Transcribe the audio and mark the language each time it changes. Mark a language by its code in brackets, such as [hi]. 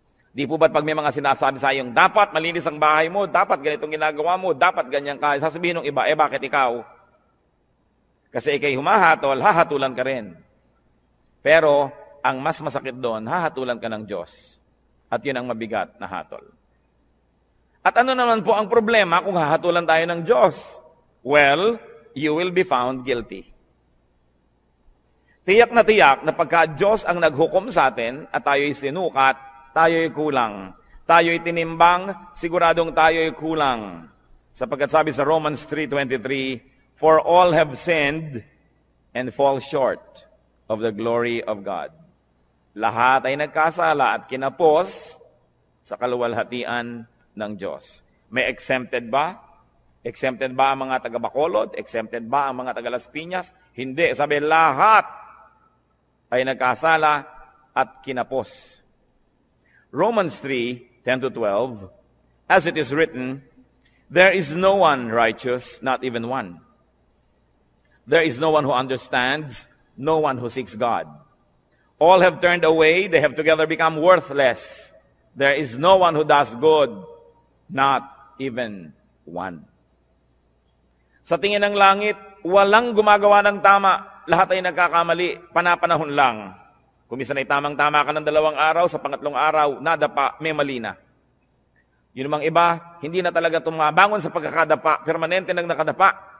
[tl] Di po ba't pag may mga sinasabi sa iyong, dapat malinis ang bahay mo, dapat ganitong ginagawa mo, dapat ganyan ka, sasabihin ng iba, bakit ikaw? Kasi ikay humahatol, hahatulan ka rin. Pero, ang mas masakit doon, hahatulan ka ng Diyos. At yun ang mabigat na hatol. At ano naman po ang problema kung hahatulan tayo ng Diyos? [en] Well, you will be found guilty. [tl] Tiyak na pagka Diyos ang naghukom sa atin at tayo'y sinukat, tayo'y kulang. Tayo'y tinimbang, siguradong tayo'y kulang. Sapagkat sabi sa [en] Romans 3:23, for all have sinned and fall short of the glory of God. [tl] Lahat ay nagkasala at kinapos sa kaluwalhatian ng Diyos. May exempted ba? Exempted ba ang mga taga-Bacolod? Exempted ba ang mga taga-Las Piñas? Hindi. Sabi, lahat ay nagkasala at kinapos. Romans 3 [en] 10 to 12, as it is written, there is no one righteous, not even one. There is no one who understands, no one who seeks God. All have turned away, they have together become worthless. There is no one who does good, not even one. [tl] Sa tingin ng langit, walang gumagawa ng tama. Lahat ay nagkakamali, panapanahon lang. Kung minsan ay tamang-tama ka ng 2 araw, sa pangatlong araw, nadapa, may mali na. Yun namang iba, hindi na talaga tumabangon sa pagkakadapa, permanente nang nakadapa.